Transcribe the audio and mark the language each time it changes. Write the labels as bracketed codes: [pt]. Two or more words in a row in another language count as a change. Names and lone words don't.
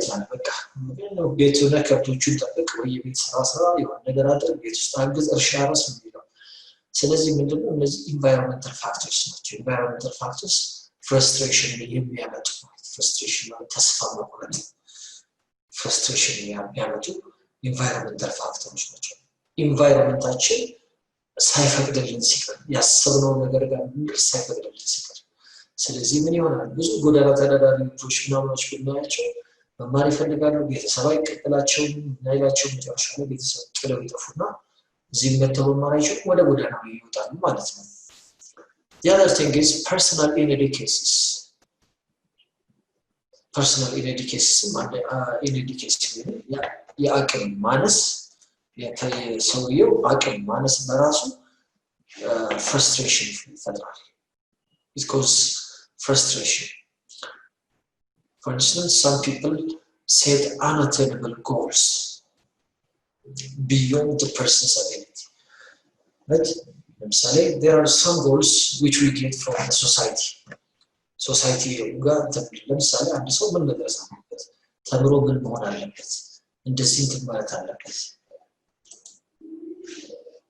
[am] ይላል። በቃ ቤቱን ከብቶቹን ጠብቅ ወይ የቤት ስራ የሆነ ነገር አድርግ፣ ቤት ውስጥ አግዝ፣ እርሻ ራስ ነው የሚለው። ስለዚህ ምንድነው እነዚህ [en] environmental factors [am] ናቸው። [en] environmental factors frustration [am] የሚያመጡ ፍረስትሬሽን ማለት ተስፋ መቁረጥ፣ ፍረስትሬሽን የሚያመጡ [en] environmental factorሮች [am] ናቸው። ኢንቫይሮንመንታችን ሳይፈቅድልን ሲቀር ያሰብነው ነገር ጋር ሳይፈቅድልን ሲቀር ስለዚህ ምን ይሆናል? ብዙ ጎዳና ተዳዳሪ ልጆች ምናምኖች ብናያቸው መማር ይፈልጋሉ፣ ቤተሰብ አይቀበላቸውም፣ ናይላቸው መጨረሻ ላይ ቤተሰብ ጥለው ይጠፉና እዚህ መተው መማር አይችሉም፣ ወደ ጎዳና ይወጣሉ ማለት ነው። [en] The other thing is personal inability cases. personal inability [am] የአቅም ማነስ የሰውየው አቅም ማነስ በራሱ frustration ይፈጥራል። [en] it causes frustration. For instance, some people set unattainable goals beyond the person's ability. But there are some goals which we get from the society. [am] Society ጋር ለምሳሌ አንድ ሰው ምን መድረስ አለበት፣ ተምሮ ምን መሆን አለበት፣ እንደዚህ እንትን ማለት አለበት።